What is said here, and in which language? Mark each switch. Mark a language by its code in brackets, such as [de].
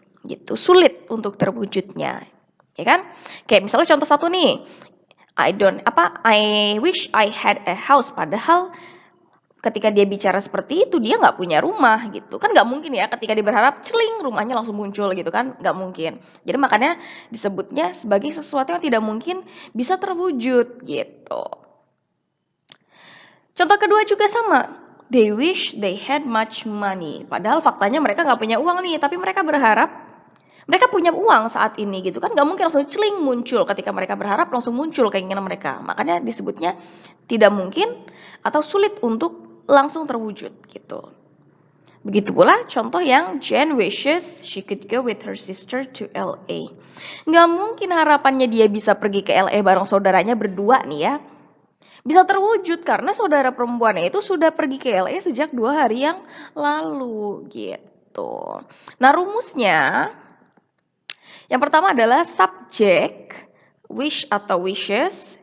[id] Gitu, sulit untuk terwujudnya. Ya kan? Kayak misalnya contoh satu nih, [en] I wish I had a house, [id] padahal ketika dia bicara seperti itu, dia nggak punya rumah gitu. Kan nggak mungkin ya ketika dia berharap, celing, rumahnya langsung muncul gitu kan. Nggak mungkin. Jadi makanya disebutnya sebagai sesuatu yang tidak mungkin bisa terwujud gitu. Contoh kedua juga sama. [en] They wish they had much money. [id] Padahal faktanya mereka nggak punya uang nih, tapi mereka berharap mereka punya uang saat ini gitu kan. Nggak mungkin langsung celing muncul ketika mereka berharap langsung muncul keinginan mereka. Makanya disebutnya tidak mungkin atau sulit untuk langsung terwujud gitu. Begitu pula contoh yang [en] Jane wishes she could go with her sister to LA. [id] Nggak mungkin harapannya dia bisa pergi ke LA bareng saudaranya berdua nih ya. Bisa terwujud karena saudara perempuannya itu sudah pergi ke LA sejak 2 hari yang lalu gitu. Nah rumusnya, yang pertama adalah subjek, wish atau wishes.